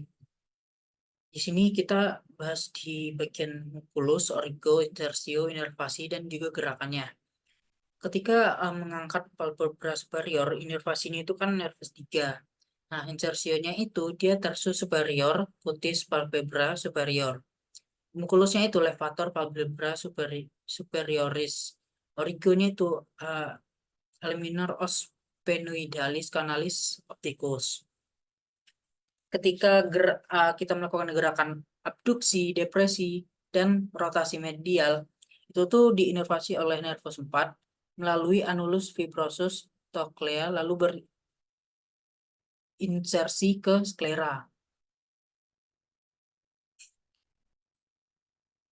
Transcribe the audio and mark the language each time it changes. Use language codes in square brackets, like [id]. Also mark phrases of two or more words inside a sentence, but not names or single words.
[id] Di sini kita bahas di bagian musculus, origo, intersio, inervasi, dan juga gerakannya. Ketika mengangkat [la] palpebra superior, [id] inervasinya itu kan nervus 3. Nah, insersionya itu dia [la] tarsus superior, cutis palpebra superior. [id] Muskulusnya itu [la] levator palpebra superioris. [id] Origonya itu [la] laminar os penoidalis canalis opticus. [id] Ketika kita melakukan gerakan abduksi, depresi, dan rotasi medial, itu tuh diinervasi oleh nervus 4 melalui [la] anulus fibrosus cochlea [id] lalu berinsersi ke sklera.